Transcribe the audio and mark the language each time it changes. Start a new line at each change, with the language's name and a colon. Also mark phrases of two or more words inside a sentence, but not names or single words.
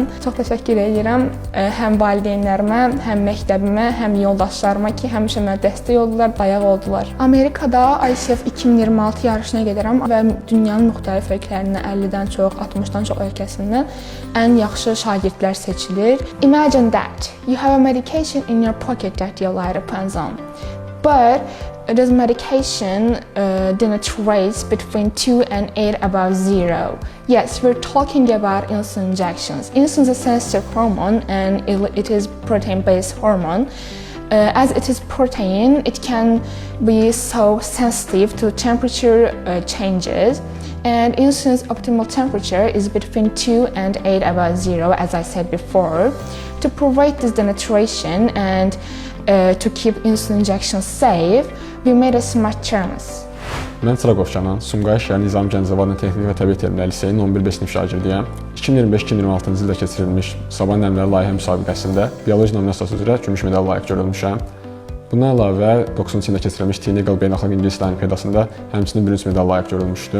Azerbaijani: Çox təşəkkür edirəm həm valideynlərimə, həm məktəbimə, həm yoldaşlarıma ki, həmişə mənə dəstək oldular, dayaq oldular. Amerikada ICF 2026 yarışına gedirəm və dünyanın müxtəlif ölkələrindən 50-dən çox, 60-dan çox ölkəsindən ən yaxşı şagirdlər seçilir.
English: Imagine that you have a medication in your pocket that your life depends on. But this medication denaturate between 2 and 8 above 0. Yes, we're talking about insulin injections. Insulin is a sensitive hormone and it is protein-based hormone. As it is protein, it can be so sensitive to temperature changes. And insulin's optimal temperature is between 2 and 8 above 0, as I said before. To prevent this denaturation and to keep insulin injections safe, we made a smart thermos.
Azerbaijani: Mən Çıraqovşanın Sumqayıt Şəhər Nizami Gəncəvi adına Texniki və Təbiət Elmləri Liseyinin 11-5 sinif şagirdiyəm. 2025-2026-cı ildə keçirilmiş Sabahın alimləri layihə müsabiqəsində bioloji nominasiyası üzrə gümüş medal layiq görülmüşəm. Bundan əlavə 9-cu ildə keçirilmiş Tinigal beynəlxalq ingilis dili olimpiadasında həmçinin bürünc medal layiq görülmüşdüm.